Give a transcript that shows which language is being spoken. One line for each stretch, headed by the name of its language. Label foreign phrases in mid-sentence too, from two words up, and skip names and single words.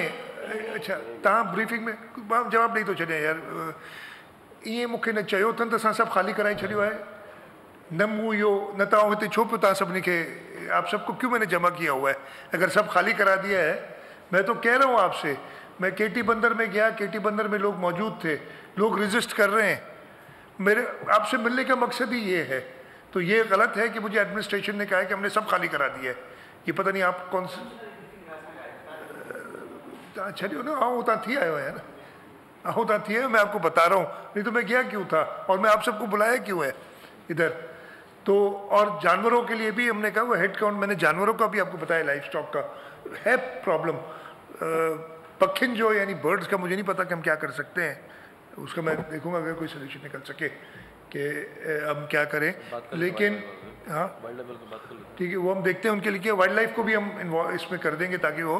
Sindhi: अच्छा तव्हां ब्रीफिंग में जवाब ॾेई थो छॾियां यार, ईअं मूंखे न चयो अथनि त असां सभु ख़ाली कराए छॾियो है, न मूं इहो न तव्हां हिते छो पियो तव्हां सभिनी खे,
Urdu: آپ سب کو کیوں میں نے جمع کیا ہوا ہے? اگر سب خالی کرا دیا ہے، میں تو کہہ رہا ہوں آپ سے، میں کیٹی بندر میں گیا، کیٹی بندر میں لوگ موجود تھے، لوگ رجسٹ کر رہے ہیں، میرے آپ سے ملنے کا مقصد ہی یہ ہے. تو یہ غلط ہے کہ مجھے ایڈمنسٹریشن نے کہا ہے کہ ہم نے سب خالی کرا دیا ہے، یہ پتا نہیں آپ کون سے
Sindhi: छो ना आऊँ तव्हां थी आयो
Urdu: है ना, आऊँ तव्हां थी आयो, میں آپ کو بتا رہا ہوں، نہیں تو میں گیا کیوں تھا اور میں آپ سب کو بلایا کیوں ہے ادھر. تو اور جانوروں کے لیے بھی ہم نے کہا وہ
English: head count,
Urdu: میں نے جانوروں کا بھی آپ کو بتایا,
English: live stock
Urdu: کا ہے پرابلم.
Sindhi: पक्षिन जो
Urdu: یعنی برڈز کا مجھے نہیں پتا کہ ہم کیا کر سکتے ہیں، اس کا میں دیکھوں گا اگر کوئی سولیوشن نکل سکے کہ ہم کیا کریں، لیکن ہاں ٹھیک ہے وہ ہم دیکھتے ہیں ان کے لیے,
English: wild life
Urdu: کو بھی ہم اس میں کر دیں گے تاکہ وہ.